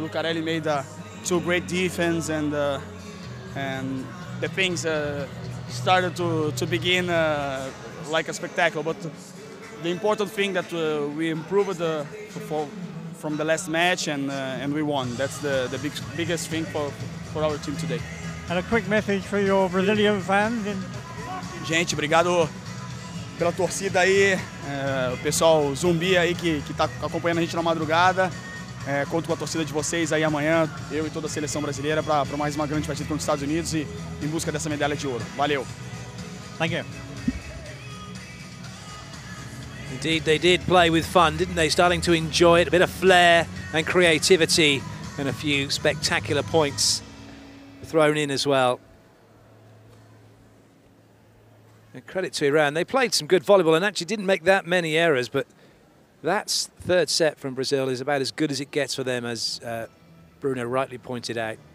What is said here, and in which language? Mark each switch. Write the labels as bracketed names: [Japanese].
[English] Lucarelli made 2 great defense, and the things started to begin like a spectacle. But the important thing that we improved from the last match, and we won. That's the biggest thing for our team today. And a quick message for your Brazilian fans. [Portuguese] Gente, obrigado pela torcida aí, o pessoal zumbi aí que está acompanhando a gente na madrugada. Conto com a torcida de vocês aí amanhã, eu e toda a seleção brasileira, para mais uma grande partida contra os Estados Unidos e em busca dessa medalha de ouro. Valeu! [English] Thank you. Indeed, they did play with fun, didn't they? Starting to enjoy it, a bit of flair and creativity, and a few spectacular points thrown in as well. And credit to Iran. They played some good volleyball and actually didn't make that many errors, but that third set from Brazil is about as good as it gets for them, as Bruno rightly pointed out.